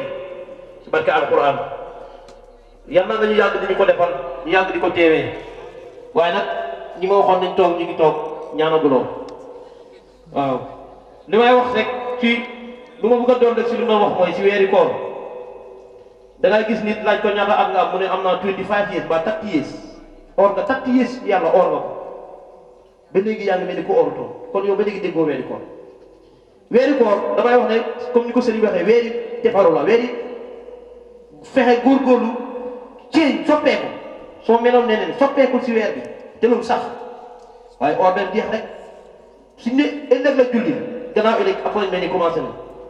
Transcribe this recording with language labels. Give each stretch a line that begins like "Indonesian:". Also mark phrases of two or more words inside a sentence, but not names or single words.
Wolof: ci barke alquran yàlla nañu yàgg di ñu ko defal ñu yàgg di ko teewee waaye nag ñi ma waxoon nañ toog ñu ngi toog ñaanaguloo waaw li may wax rek ci lu ma bëgg a doon rek si lu ma wax mooy si weeri koor da ngay gis nit laaj ko ñaata at nga am mu ne am naa 25 years ba 30 years or nga 30 years yàlla or nga ko ba léegi yaa ngi mel ni ko orutoon kon yow ba léegi déggoo weeri koor damay wax ne comme ni ko sëriñ waxee weeri defaru la weeri fexe góorgóorlu ci soppeeku soo meloon neneen soppeeku si weer bi te loolu sax waaye ordre jeex rek suñ ne ëllëg la julli gannaaw ëllëg appointment ni commencé na